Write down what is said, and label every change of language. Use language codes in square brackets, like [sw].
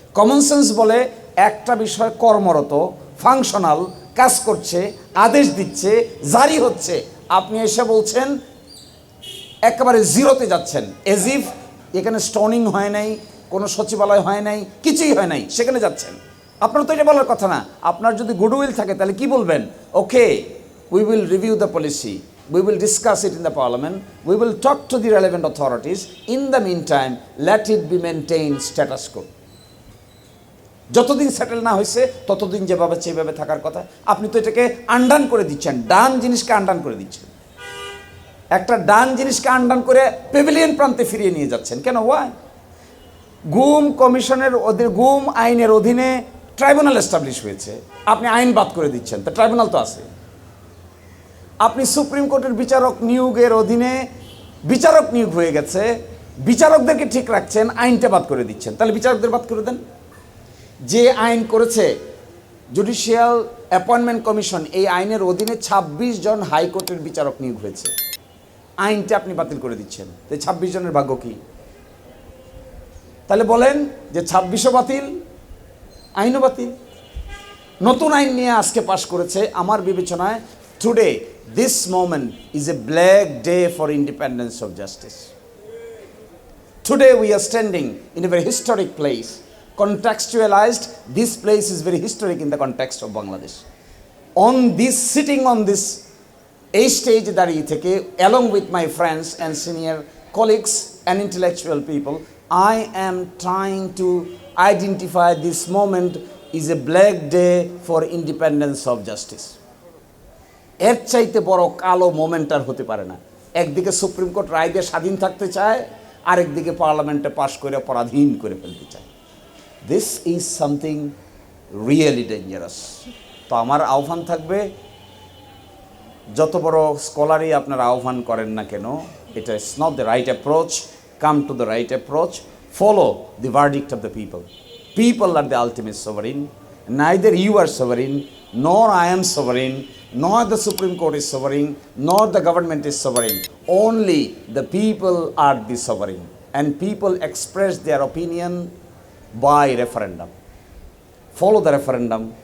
[bn] Common sense বলে একটা বিষয় কর্মরত, ফাংশনাল, কাজ করছে, আদেশ দিচ্ছে, জারি হচ্ছে, আপনি এসে বলছেন একেবারে জিরোতে যাচ্ছেন। এজ ইফ এখানে স্টোনিং হয় নাই, কোনো সচিবালয় হয় নাই, কিছুই হয় নাই, সেখানে যাচ্ছেন। আপনার তো এটা বলার কথা না। আপনার যদি গুডউইল থাকে তাহলে কি বলবেন? [en] Okay, we will review the policy, we will discuss it in the parliament, we will talk to the relevant authorities, in the meantime let it be maintained status quo. [bn] যতদিন সেটেল না হয়েছে ততদিন যেভাবে সেভাবে থাকার কথা। আপনি তো এটাকে আনডান করে দিচ্ছেন, ডান জিনিসকে আনডান করে দিচ্ছেন। একটা ডান জিনিসকে আনডান করে পেভিলিয়ন প্রান্তে ফিরিয়ে নিয়ে যাচ্ছেন। কেন? ওয়াই? গুম কমিশনের গুম আইনের অধীনে ট্রাইব্যুনাল এস্টাবলিশ হয়েছে, আপনি আইন বাদ করে দিচ্ছেন। তা ট্রাইব্যুনাল তো আছে। আপনি সুপ্রিম কোর্টের বিচারক নিয়োগের অধীনে বিচারক নিয়োগ হয়ে গেছে, বিচারকদেরকে ঠিক রাখছেন, আইনটা বাদ করে দিচ্ছেন। তাহলে বিচারকদের বাদ করে দেন। যে আইন করেছে জুডিশিয়াল অ্যাপয়েন্টমেন্ট কমিশন, এই আইনের অধীনে ২৬ জন হাইকোর্টের বিচারক নিয়োগ হয়েছে। আইনটা আপনি বাতিল করে দিচ্ছেন, তো ২৬ জনের ভাগ্য কি? তাহলে বলেন যে ২৬ও বাতিল, আইনও বাতিল। নতুন আইন নিয়ে আজকে পাশ করেছে। আমার বিবেচনায় [en] Today this moment is a black day for independence of justice. Today we are standing in a very historic place. Contextualized, this place is very historic in the context of Bangladesh. On this, sitting on this stage [bn] দাঁড়িয়ে থেকে, [en] along with my friends and senior colleagues and intellectual people, I am trying to identify this moment is a black day for independence of justice. [bn] এর চাইতে বড় কালো moment আর হতে পারে না। একদিকে সুপ্রিম কোর্ট রায় দিয়ে স্বাধীন থাকতে চায়, আরেকদিকে পার্লামেন্টে পাশ করে পরাধীন করে ফেলতে চায়। [en] This is something really dangerous. [bn] তো আমার আহ্বান থাকবে, যত বড় স্কলারই আপনারা আহ্বান করেন না কেন, এটা [en] Is not the right approach. Come to the right approach, follow the verdict of the people. People are the ultimate sovereign. Neither you are sovereign, nor I am sovereign, nor the Supreme Court is sovereign, nor the government is sovereign. Only the people are the sovereign. And people express their opinion by referendum. Follow the referendum.